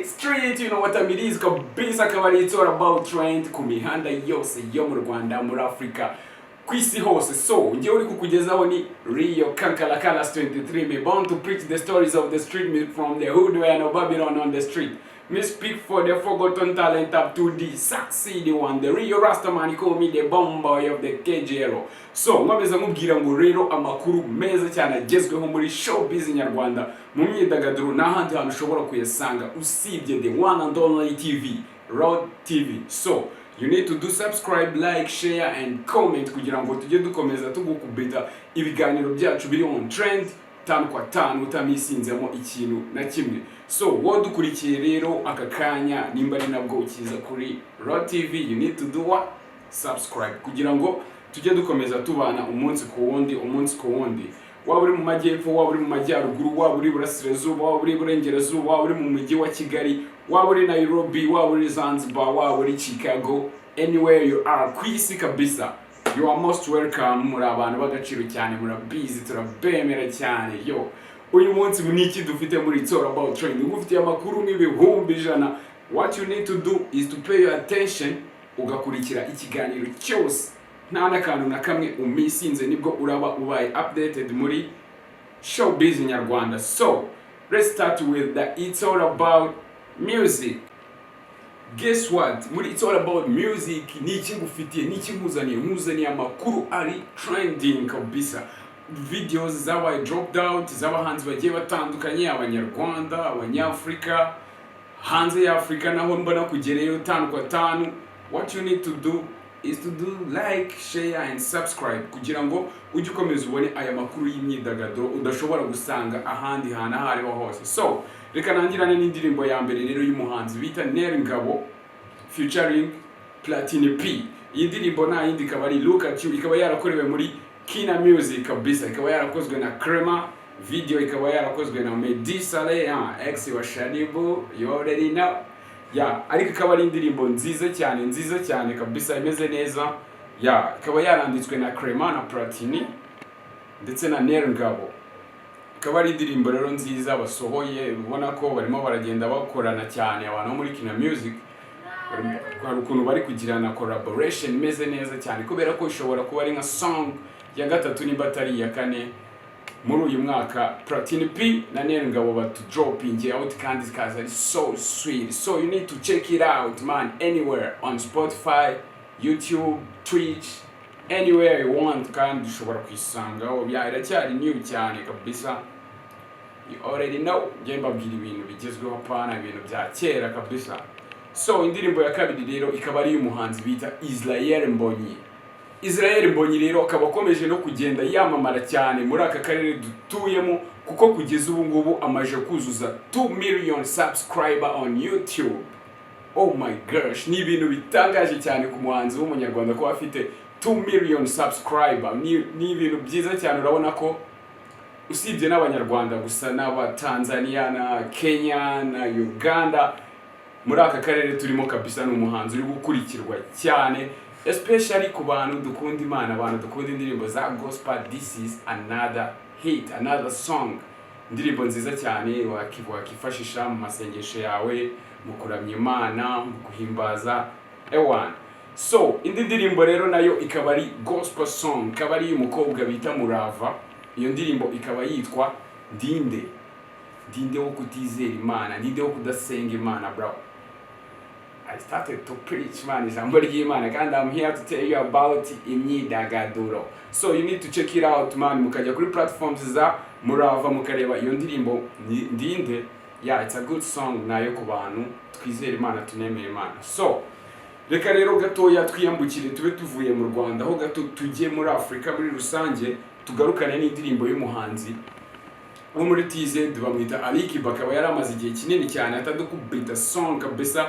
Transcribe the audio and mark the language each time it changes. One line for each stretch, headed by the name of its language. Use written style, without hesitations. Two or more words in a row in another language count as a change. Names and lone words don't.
English: street, you know what I mean, is
Kinyarwanda: kabisa kabari,
English: it's all about trend
Kinyarwanda: Kumihanda yose yo mu Rwanda, muri Africa, kwisi hose. So ngiye uri kukugezaho ni Rio Kankala Kalas 23,
English: me born to preach the stories of the street, me from the hood where no Babylon on the street. Me speak for the forgotten talent up to the succeed one, the Rio Rastaman, call me the bomb boy of the KJero.
Kinyarwanda: So mwabeza mubwira ngo rero amakuru meza cyane agezweho muri showbiz nyarwanda mu myidagaduro n'ahandi hantu ushobora kuyasanga usibye
English: the one and only TV, Road TV. So you need to do subscribe, like, share and comment
Kinyarwanda: kugira ngo tujye dukomeza tugukubita ibiganiro byacu biri
English: on trend
Kinyarwanda: tanu kwa tanu utamisinzemo ikintu na kimwe. So wodukurikiye rero aka kanya nimba ari nabwo ukiza kuri Road TV,
English: you need to do what?
Kinyarwanda: Subscribe kugira ngo tujye dukomeza tubana umunsi ku wundi. Waba uri mu majyepfo, waba uri mu majyaruguru, waba uri burasirazuba, waba uri burengerazuba, waba uri mu mujyi wa Kigali, waba uri Nairobi, waba uri Zanzibar, waba uri Chicago,
English: anywhere you are,
Kinyarwanda: kwisi kabisa,
English: you are most welcome.
Kinyarwanda: Muri abantu bagaciro cyane, murabizi turabemera cyane. Yo, uyu munsi muniki dufite muri It's All About Trend, ufite amakuru n'ibihumbi ijana.
English: What you need to do is to pay your attention,
Kinyarwanda: ugakurikira ikiganiro cyose nta nakantu na kamwe umisinze, nibwo uraba ubaye updated muri showbiz nyarwanda.
English: So let's start with the It's All About Music. Guess what?
Kinyarwanda: Muri It's All About Music niki ngufitiye, niki nkuzaniye amakuru ari trending kabisa.
English: Videos zabaye dropped out,
Kinyarwanda: z'abahanzi bagiye batandukanye, abanyarwanda, abanyafrika, hanze ya Afrika naho mbona kugereyo tanu kwa tanu.
English: What you need to do is to do like, share and subscribe
Kinyarwanda: kugira ngo ujye ukomeza ubone aya makuru y'imyidagaduro udashobora gusanga ahandi hantu aho ariho hose. So reka nangirane n'indirimbo ya mbere rero y'umuhanzi bita Noneho featuring Platini P. Iyi ndirimbo nta yindi ikaba ari Look At You, ikaba yarakorewe muri Kina Music kabisa, ikaba yarakozwe na Crema, video ikaba yarakozwe na Medi Saleh, ex wa Shadibu,
English: you already know.
Kinyarwanda: Ariko ikaba ari indirimbo nziza cyane kabisa, imeze neza. Ikaba yaranditswe na Crema na Platini ndetse na Noneho. Ikaba ari indirimbo rero nziza basohoye, ubona ko barimo baragenda bakorana cyane abantu muri Kina Music. Hari ukuntu bari kugirana collaboration imeze neza cyane, kubera ko ishobora kuba ari nka song ya gatatu nimba atari ya kane muri uyu mwaka Platini P na Noneho batu
English: dropping out
Kinyarwanda: kandi zikaza ari
English: so sweet. So you need to check it out man, anywhere on Spotify, YouTube, Twitch, anywhere you want
Kinyarwanda: kandi ushobora kwisangaho. Iracyari new cyane kabisa,
English: you already know.
Kinyarwanda: Ngiye mbabwira ibintu bigezweho pana, ibintu bya kera kabisa. So indirimbo ya kabiri rero ikaba ari y'umuhanzi bita Israel Mbonyi rero akaba akomeje no kugenda yamamara cyane muri aka karere dutuyemo, kuko kugeza ubu ngubu amaje kuzuza 2 million
English: subscriber on YouTube. Oh my gosh,
Kinyarwanda: ni ibintu bitangaje cyane ku muhanzi w'umunyarwanda ko afite 2 million subscriber. Ni ibintu byiza cyane. Urabona ko usibye n'abanyarwanda gusa n'abatanzania na Kenya na Uganda, muri aka karere turimo kabisa n'umuhanzi uri gukurikirwa cyane, especially ku bantu dukunda Imana, abantu dukunda indirimbo za gospel.
English: This is another hit, another song,
Kinyarwanda: indirimbo nziza cyane wakifashisha mu masengesho yawe, mu kuramya Imana, mu guhimbaza ewan. So indi ndirimbo rero nayo ikaba ari
English: gospel song,
Kinyarwanda: ikaba ari umukobwa bita Murava. Iyo ndirimbo ikaba yitwa Ndinde wo kutizera Imana, ndinde wo kudasenga Imana bro.
English: I started to preach man,
Kinyarwanda: ijambo ry'Imana,
English: and I'm here to tell you about imyidagaduro. So you need to check it out man,
Kinyarwanda: mukajya kuri platforms za Murava mukareba iyo ndirimbo Ndinde.
English: It's a good song
Kinyarwanda: nayo ku bantu twizera Imana, tunemera Imana. So reka rero gatoya twiyambukire tube tuvuye mu Rwanda aho gato tujye muri Afrika muri rusange tugarukane n'indirimbo y'umuhanzi wo muri TZ bamwita Alikiba akaba yaramaze igihe kinini cyane atadukubita song kabisa.